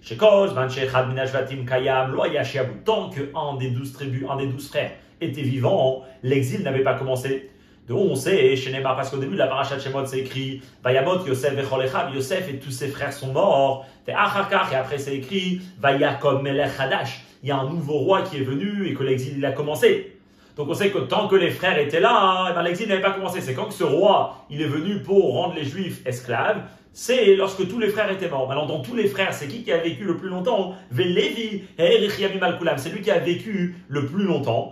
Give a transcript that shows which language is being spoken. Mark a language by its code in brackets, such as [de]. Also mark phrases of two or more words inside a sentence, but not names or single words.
[fr] Tant qu'un des 12 tribus, un des 12 frères était vivant, l'exil n'avait pas commencé. De où on sait, parce qu'au début de la paracha de Shemot, c'est écrit [he] וימת יוסף וכל יוסף [fr] et tous ses frères sont morts. Et après c'est écrit [he] ויקם מלך חדש. [fr] Il y a un nouveau roi qui est venu et que l'exil il a commencé. Donc on sait que tant que les frères étaient là, l'exil n'avait pas commencé. C'est quand que ce roi il est venu pour rendre les Juifs esclaves. C'est lorsque tous les frères étaient morts. Maintenant, dans tous les frères, c'est qui a vécu le plus longtemps? Lévi, c'est lui qui a vécu le plus longtemps.